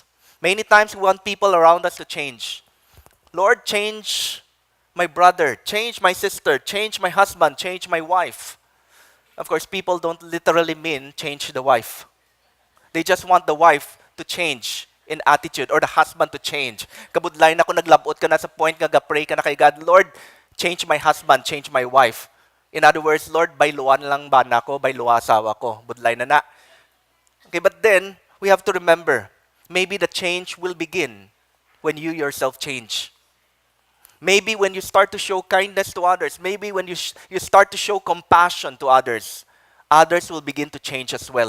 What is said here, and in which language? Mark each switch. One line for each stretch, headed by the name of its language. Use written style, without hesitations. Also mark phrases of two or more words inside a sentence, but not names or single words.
English: Many times we want people around us to change. Lord, change my brother, change my sister, change my husband, change my wife. Of course, people don't literally mean change the wife. They just want the wife to change in attitude or the husband to change.
Cebuano: Kabudlay na kung naglabot ka na sa point nga pray ka na kay God,
English: Lord, change my husband, change my wife. In other words,
Cebuano: Lord, bayluan lang ba na ko, bayluwa asawa ko. Budlay na na.
English: Okay, but then, we have to remember, maybe the change will begin when you yourself change. Maybe when you start to show kindness to others, maybe when you start to show compassion to others will begin to change as well.